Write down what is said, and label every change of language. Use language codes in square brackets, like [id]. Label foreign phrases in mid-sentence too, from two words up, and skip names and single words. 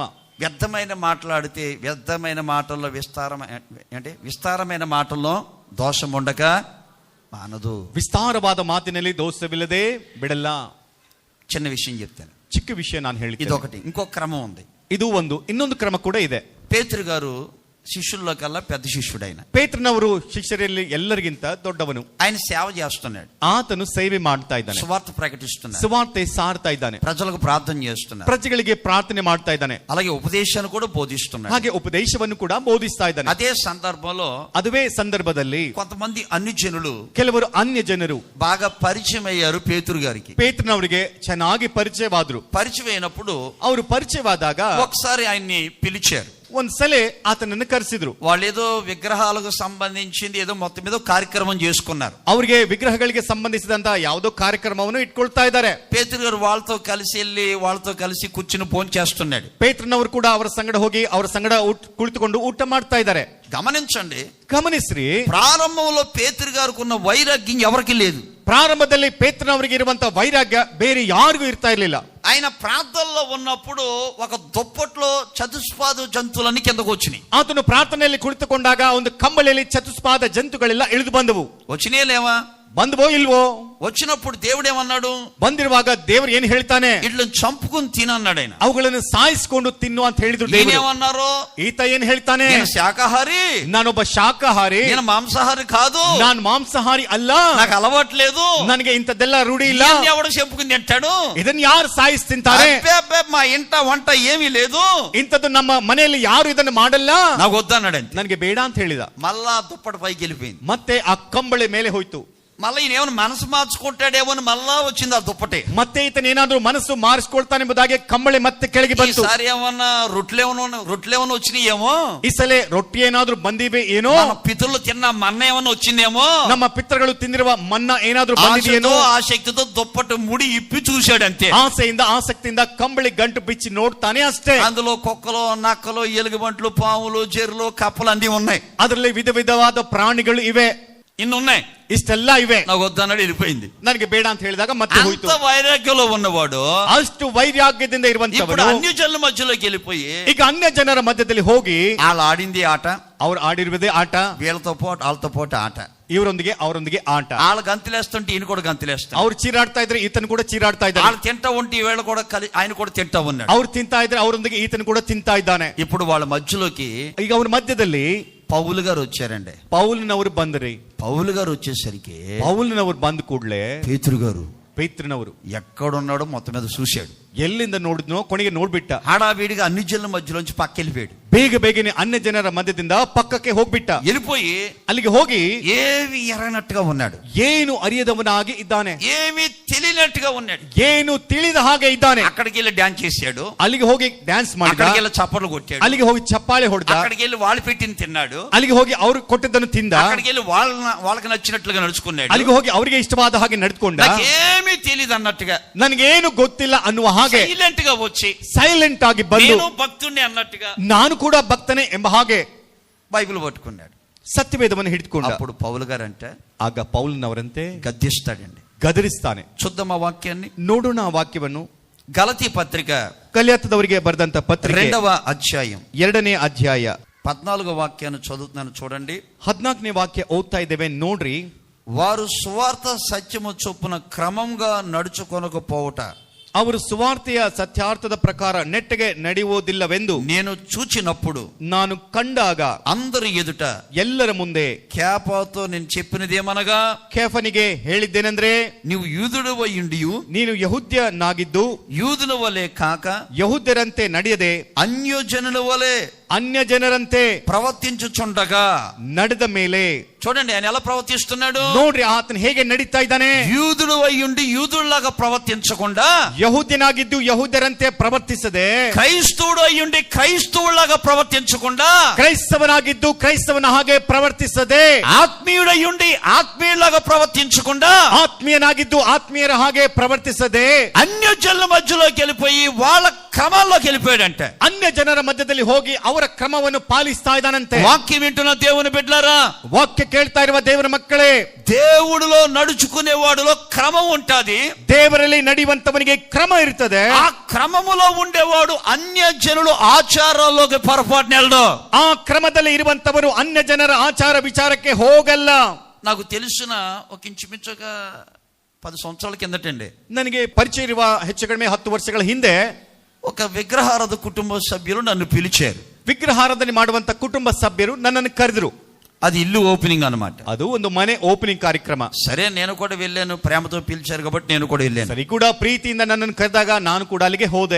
[te] వ్యర్థమైన మాట్లాడితే, వ్యర్థమైన మాటల్లో విస్తారమైన మాటల్లో దోషం ఉండక మానదు. [kn] ವಿಸ್ತಾರವಾದ ಮಾತಿನಲ್ಲಿ ದೋಷವಿಲ್ಲದೆ ಬಿಡಲ್ಲ. [te] చిన్న విషయం చెప్తాను, [kn] ಚಿಕ್ಕ ವಿಷಯ ನಾನು ಹೇಳ್ತೀನಿ. [te] ఇదొకటి. ఇంకో క్రమం ఉంది, [kn] ಇದು ಇನ್ನೊಂದು ಕ್ರಮ ಕೂಡ ಇದೆ. [te] పేతురు గారు శిష్యుల్లో కల్లా పెద్ద శిష్యుడు. ఆయన [kn] ಪೇತ್ರನವರು ಶಿಷ್ಯರಲ್ಲಿ ಎಲ್ಲರಿಗಿಂತ ದೊಡ್ಡವನು. [te] ఆయన సేవ చేస్తున్నాడు, [kn] ಆತನು ಸೇವೆ ಮಾಡ್ತಾ ಇದ್ದಾನೆ, [te] సువార్త ప్రకటిస్తున్నాడు, [kn] ಸುವಾರ್ತೆ ಸಾರ್ತಾ ಇದ್ದಾನೆ, [te] ప్రజలకు ప్రార్థన చేస్తున్నాడు, [kn] ಪ್ರಜೆಗಳಿಗೆ ಪ್ರಾರ್ಥನೆ ಮಾಡ್ತಾ ಇದ್ದಾನೆ, [te] అలాగే ఉపదేశాన్ని కూడా బోధిస్తున్నాడు. [kn] ಹಾಗೆ ಉಪದೇಶವನ್ನು ಕೂಡ ಬೋಧಿಸ್ತಾ ಇದ್ದಾನೆ. [te] అదే సందర్భంలో [kn] ಅದುವೇ ಸಂದರ್ಭದಲ್ಲಿ [te] కొంతమంది అన్ని జనులు [kn] ಕೆಲವರು ಅನ್ಯ ಜನರು [te] బాగా పరిచయం అయ్యారు పేతురు గారికి. [kn] ಪೇತ್ರನವರಿಗೆ ಚೆನ್ನಾಗಿ ಪರಿಚಯವಾದ್ರು. [te] పరిచయం అయినప్పుడు [kn] ಅವರು ಪರಿಚಯವಾದಾಗ [te] ఒకసారి ఆయన్ని పిలిచారు. [kn] ಒಂದ್ಸಲ ಆತನನ್ನು ಕರೆಸಿದ್ರು. [te] వాళ్ళేదో విగ్రహాలకు సంబంధించింది ఏదో మొత్తం మీద కార్యక్రమం చేసుకున్నారు. [kn] ಅವರಿಗೆ ವಿಗ್ರಹಗಳಿಗೆ ಸಂಬಂಧಿಸಿದಂತ ಯಾವುದೋ ಕಾರ್ಯಕ್ರಮವನ್ನು ಇಟ್ಕೊಳ್ತಾ ಇದ್ದಾರೆ. [te] పేతురు గారు వాళ్ళతో కలిసి వెళ్ళి వాళ్ళతో కలిసి కూర్చుని భోజనం చేస్తున్నాడు. [kn] ಪೇತ್ರನವರು ಕೂಡ ಅವರ ಸಂಗಡ ಹೋಗಿ ಅವರ ಸಂಗಡ ಕುಳಿತುಕೊಂಡು ಊಟ ಮಾಡ್ತಾ ಇದ್ದಾರೆ. [te] గమనించండి, [kn] ಗಮನಿಸ್ರಿ, [te] ప్రారంభంలో పేతురు గారికి ఉన్న వైరాగ్యం ఎవరికి లేదు. [kn] ಪ್ರಾರಂಭದಲ್ಲಿ ಪೇತ್ರನವರಿಗೆ ಇರುವಂತ ವೈರಾಗ್ಯ ಬೇರೆ ಯಾರಿಗೂ ಇರ್ತಾ ಇರ್ಲಿಲ್ಲ. [te] ఆయన ప్రార్థనలో ఉన్నప్పుడు ఒక దుప్పట్లో చతుష్పాద జంతువులన్నీ కిందకు వచ్చినాయి. [kn] ಆತನು ಪ್ರಾರ್ಥನೆಯಲ್ಲಿ ಕುಳಿತುಕೊಂಡಾಗ ಒಂದು ಕಂಬಳಿಯಲ್ಲಿ ಚತುಷ್ಪಾದ ಜಂತುಗಳೆಲ್ಲ ಇಳಿದು ಬಂದವು. [te] వచ్చినాయా లేవా? [kn] ಬಂದವೋ ಇಲ್ವೋ? [te] వచ్చినప్పుడు దేవుడు ఏమన్నాడు? [kn] ಬಂದಿರುವಾಗ ದೇವರು ಏನ್ ಹೇಳ್ತಾನೆ? [te] ఇట్లని చంపుకుని తినన్నాడు ఆయన. [kn] ಅವುಗಳನ್ನು ಸಾಯಿಸಿಕೊಂಡು ತಿನ್ನು ಅಂತ ಹೇಳಿದ್ರು ದೇವರು. [te] ఏమన్నారు? [kn] ಈತ ಏನ್ ಹೇಳ್ತಾನೆ? [te] నేను శాకాహారి, [kn] ನಾನೊಬ್ಬ ಶಾಕಾಹಾರಿ, [te] నేను మాంసాహారి కాదు, [kn] ನಾನು ಮಾಂಸಾಹಾರಿ ಅಲ್ಲ, [te] నాకు అలవాట్లేదు, [kn] ನನಗೆ ಇಂಥದ್ದೆಲ್ಲ ರೂಢಿ ಇಲ್ಲ. [te] ఎవడు చెప్పుకుని తింటాడు? [kn] ಇದನ್ನ ಯಾರು ಸಾಯಿಸಿ ತಿಂತಾರೆ? [te] మా ఇంట వంట ఏమీ లేదు, [kn] ಇಂಥದ್ದು ನಮ್ಮ ಮನೆಯಲ್ಲಿ ಯಾರು ಇದನ್ನು ಮಾಡಲ್ಲ, [te] నాకు వద్దన్నాడు. [kn] ನನಗೆ ಬೇಡ ಅಂತ ಹೇಳಿದ. [te] మళ్ళా దుప్పటి పైకి వెళ్ళిపోయింది. [kn] ಮತ್ತೆ ಆ ಕಂಬಳಿ ಮೇಲೆ ಹೋಯ್ತು. [te] మళ్ళీ ఈయన ఏమైనా మనసు మార్చుకుంటాడేమో అని మళ్ళా వచ్చింది ఆ దుప్పటి. [kn] ಮತ್ತೆ ఈతను ಏನಾದ್ರೂ ಮನಸ್ಸು ಮಾರಿಸ್ಕೊಳ್ತಾನೆ ಎಂಬುದಾಗಿ ಕಂಬಳಿ ಮತ್ತೆ ಕೆಳಗೆ ಬಂತು. [te] ఈసారి ఏమన్నా రొట్టెలేమన్నా వచ్చినాయేమో, [kn] ಈ ಸಲ ರೊಟ್ಟಿ ಏನಾದ್ರೂ ಬಂದಿವೆ ಏನೋ, [te] పితరులు తిన్న మన్న ఏమన్నా వచ్చిందేమో, [kn] ನಮ್ಮ ಪಿತೃಗಳು ತಿಂದಿರುವ ಮನ್ನ ಏನಾದ್ರೂ ಬಂದಿದೆಯೇನೋ. [te] ఆ శక్తితో దుప్పటి ముడి ఇప్పి చూశాడు అంతే. [kn] ಆಸೆಯಿಂದ ಆಸಕ್ತಿಯಿಂದ ಕಂಬಳಿ ಗಂಟು ಬಿಚ್ಚಿ ನೋಡ್ತಾನೆ ಅಷ್ಟೇ. [te] అందులో కుక్కలు, నక్కలు, ఎలుగుబంట్లు, పాములు, జెర్లు, కప్పలు అన్ని ఉన్నాయి. [kn] ಅದರಲ್ಲಿ ವಿಧ ವಿಧವಾದ ಪ್ರಾಣಿಗಳು ಇವೆ, [te] ఇన్ని ఉన్నాయి. [kn] ಇಷ್ಟೆಲ್ಲ ಇವೆ. [te] నాకు వద్దన్నాడు, వెళ్ళిపోయింది. [kn] ನನಗೆ ಬೇಡ ಅಂತ ಹೇಳಿದಾಗ ಮತ್ತೆ ಹೋಯ್ತು. [te] అంత వైరాగ్యంలో ఉన్నవాడు, [kn] ಅಷ್ಟು ವೈರಾಗ್ಯದಿಂದ [te] ఇప్పుడు [kn] ಇರುವಂತವನು [te] అన్య జనుల మధ్యలోకి వెళ్ళిపోయి [kn] ಈಗ ಅನ್ಯ ಜನರ ಮಧ್ಯದಲ್ಲಿ ಹೋಗಿ [te] వాళ్ళు ఆడింది ఆట, [kn] ಅವ್ರು ಆಡಿರುವುದೇ ಆಟ, [te] వీళ్ళతో పాటు వాళ్ళతో పాటు ఆట, [kn] ಇವರೊಂದಿಗೆ ಅವರೊಂದಿಗೆ ಆಟ. [te] వాళ్ళు గంతులేస్తుంటే ఈయన కూడా గంతులేస్తాడు. [kn] ಅವ್ರು ಚೀರಾಡ್ತಾ ಇದ್ರೆ ಈತನು ಕೂಡ ಚೀರಾಡ್ತಾ ಇದ್ದಾನೆ. [te] వాళ్ళు తింటా ఉంటే వీళ్ళు కూడా ఆయన కూడా తింటా ఉన్నాడు. [kn] ಅವ್ರು ತಿಂತಾ ಇದ್ರೆ ಅವರೊಂದಿಗೆ ಈತನು ಕೂಡ ತಿಂತಾ ಇದ್ದಾನೆ. [te] ఇప్పుడు వాళ్ళ మధ్యలోకి [kn] ಈಗ ಅವ್ರ మధ్ಯದಲ್ಲಿ [te] పౌలు గారు వచ్చారండి. [kn] ಪೌಲನವರು ಬಂದ್ರಿ. [te] పౌలు గారు వచ్చేసరికి [kn] ಪೌಲನವರು ಬಂದ ಕೂಡಲೇ [te] పేతురు గారు [kn] ಪೇತ್ರನವರು [te] ఎక్కడున్నాడో మొత్తం మీద చూశాడు. [kn] ಎಲ್ಲಿಂದ ನೋಡಿದ್ನೋ ಕೊನೆಗೆ ನೋಡ್ಬಿಟ್ಟ. [te] హడావిడిగా అన్ని జనుల మధ్యలోంచి పక్కెళ్ళిపోయాడు. [kn] ಬೇಗ ಬೇಗನೆ ಅನ್ಯ ಜನರ ಮಧ್ಯದಿಂದ ಪಕ್ಕಕ್ಕೆ ಹೋಗ್ಬಿಟ್ಟ. [te] వెళ్ళిపోయి [kn] ಅಲ್ಲಿಗೆ ಹೋಗಿ [te] ఏమి ఎరగనట్టుగా ఉన్నాడు, [kn] ಏನು ಅರಿಯದವನಾಗಿ ಇದ್ದಾನೆ, [te] ఏమి తెలియనట్టుగా ఉన్నాడు, [kn] ಏನು ತಿಳಿದ ಹಾಗೆ ಇದ್ದಾನೆ. [te] అక్కడికి వెళ్ళి డాన్స్ చేశాడు, [kn] ಅಲ್ಲಿಗೆ ಹೋಗಿ ಡ್ಯಾನ್ಸ್ ಮಾಡಿದ, [te] అక్కడికి వెళ్ళి చప్పట్లు కొట్టాడు, [kn] ಅಲ್ಲಿಗೆ ಹೋಗಿ ಚಪ್ಪಾಳೆ ಹೊಡೆದ, [te] అక్కడికి వెళ్ళి వాళ్ళు పెట్టిన తిన్నాడు, [kn] ಅಲ್ಲಿಗೆ ಹೋಗಿ ಅವ್ರು ಕೊಟ್ಟಿದ್ದನ್ನು ತಿಂದ, [te] అక్కడికి వెళ్ళి వాళ్ళకి నచ్చినట్లుగా నడుచుకున్నాడు, [kn] ಅಲ್ಲಿಗೆ ಹೋಗಿ ಅವರಿಗೆ ಇಷ್ಟವಾದ ಹಾಗೆ ನಡ್ಕೊಂಡ. [te] నాకేమీ తెలియదు అన్నట్టుగా, [kn] ನನಗೇನು ಗೊತ್ತಿಲ್ಲ ಅನ್ನುವ ಹಾಗೆ [te] సైలెంట్ గా వచ్చి [kn] ಸೈಲೆಂಟ್ ಆಗಿ ಬಂದು [te] నేను భక్తుడిని అన్నట్టుగా [kn] ನಾನು ಕೂಡ ಭಕ್ತನೇ ಎಂಬ ಹಾಗೆ [te] బైబిల్ పట్టుకున్నాడు. [kn] ಸತ್ಯವೇದವನ್ನು ಹಿಡಿದುಕೊಂಡ. [te] అప్పుడు పౌలు గారు అంటే [kn] ಆಗ ಪೌಲನವರಂತೆ [te] గద్దిస్తాడండి. [kn] ಗದರಿಸ್ತಾನೆ. [te] చూద్దాం ఆ వాక్యాన్ని. [kn] ನೋಡೋಣ ಆ ವಾಕ್ಯವನ್ನು. [te] గలతీ పత్రిక [kn] ಕಲಿಯತ್ತದವರಿಗೆ ಬರೆದಂತ ಪತ್ರಿಕೆ [te] 2వ అధ్యాయం [kn] 2ನೇ ಅಧ್ಯಾಯ [te] 14వ వాక్యాన్ని చదువుతున్నాను చూడండి. [kn] 14ನೇ ವಾಕ್ಯ ಓದ್ತಾ ಇದ್ದೇವೆ ನೋಡ್ರಿ. [te] వారు సువార్త సత్యము చొప్పున క్రమంగా నడుచుకొనకపోవుట, [kn] ಅವರು ಸುವಾರ್ತೆಯ ಸತ್ಯಾರ್ಥದ ಪ್ರಕಾರ ನೆಟ್ಟಗೆ ನಡೆಯುವುದಿಲ್ಲವೆಂದು [te] నేను చూచినప్పుడు, [kn] ನಾನು ಕಂಡಾಗ, [te] అందరి ఎదుట [kn] ಎಲ್ಲರ ಮುಂದೆ [te] కేపాతో నేను చెప్పినదేమనగా, [kn] ಕೇಫನಿಗೆ ಹೇಳಿದ್ದೇನೆಂದ್ರೆ, [te] నీవు యూదుడవై ఉండియు [kn] ನೀನು ಯಹೂದ್ಯನಾಗಿದ್ದು [te] యూదుల వలె కాక [kn] ಯಹೂದ್ಯರಂತೆ ನಡೆಯದೆ [te] అన్యజనుల వలె [kn] ಅನ್ಯ ಜನರಂತೆ [te] ప్రవర్తించుచుండగా [kn] ನಡೆದ ಮೇಲೆ. [te] చూడండి ఆయన ఎలా ప్రవర్తిస్తున్నాడు. [kn] ನೋಡ್ರಿ ಆತನ ಹೇಗೆ ನಡೀತಾ ಇದ್ದಾನೆ. [te] యూదుడు అయ్యుండి యూదుల్లాగా ప్రవర్తించకుండా, [kn] ಯಹೂದ್ಯನಾಗಿದ್ದು ಯಹೂದ್ಯರಂತೆ ಪ್ರವರ್ತಿಸದೆ, [te] క్రైస్తవుడు అయ్యుండి క్రైస్తవుల్లాగా ప్రవర్తించకుండా, [kn] ಕ್ರೈಸ್ತವನಾಗಿದ್ದು ಕ್ರೈಸ್ತವನ ಹಾಗೆ ಪ್ರವರ್ತಿಸದೆ, [te] ఆత్మీయుడయ్యుండి ఆత్మీయులాగా ప్రవర్తించకుండా, [kn] ಆತ್ಮೀಯನಾಗಿದ್ದು ಆತ್ಮೀಯರ ಹಾಗೆ ಪ್ರವರ್ತಿಸದೆ, [te] అన్యజనుల మధ్యలోకి వెళ్ళిపోయి వాళ్ళ క్రమాల్లోకి వెళ్ళిపోయాడంటే, [kn] ಅನ್ಯ ಜನರ ಮಧ್ಯದಲ್ಲಿ ಹೋಗಿ ಅವರ ಕ್ರಮವನ್ನು ಪಾಲಿಸ್ತಾ ಇದ್ದಾನಂತೆ. [te] వాక్యం వింటున్న దేవుని బిడ్డలారా, [kn] ವಾಕ್ಯ ಕೇಳ್ತಾ ಇರುವ ದೇವರ ಮಕ್ಕಳೇ, [te] దేవుడిలో నడుచుకునేవాడులో క్రమం ఉంటది. [kn] ದೇವರಲ್ಲಿ ನಡೆಯುವಂತವನಿಗೆ ಕ್ರಮ ಇರ್ತದೆ. [te] ఆ క్రమములో ఉండేవాడు అన్య జనులు ఆచారాల్లోకి పొరపాటున వెళ్ళడు. [kn] ಆ ಕ್ರಮದಲ್ಲಿ ಇರುವಂತವರು ಅನ್ಯ ಜನರ ಆಚಾರ ವಿಚಾರಕ್ಕೆ ಹೋಗಲ್ಲ. [te] నాకు తెలిసిన ఒక ఇంచుమించుగా 10 సంవత్సరాల కిందటండి, [kn] ನನಗೆ ಪರಿಚಯ ಇರುವ ಹೆಚ್ಚು ಕಡಿಮೆ 10 ವರ್ಷಗಳ ಹಿಂದೆ [te] ఒక విగ్రహారాధ కుటుంబ సభ్యులు నన్ను పిలిచారు. [kn] ವಿಗ್ರಹಾರಾಧನೆ ಮಾಡುವಂತ ಕುಟುಂಬ ಸಭ್ಯರು ನನ್ನನ್ನು ಕರೆದ್ರು. [te] అది ఇల్లు ఓపెనింగ్ అన్నమాట. [kn] ಅದು ಒಂದು ಮನೆ ಓಪನಿಂಗ್ ಕಾರ್ಯಕ್ರಮ. [te] సరే నేను కూడా వెళ్ళాను, ప్రేమతో పిలిచారు కాబట్టి నేను కూడా వెళ్ళాను. [kn] ಸರಿ ಕೂಡ ಪ್ರೀತಿಯಿಂದ ನನ್ನನ್ನು ಕರೆದಾಗ ನಾನು ಕೂಡ ಅಲ್ಲಿಗೆ ಹೋದೆ.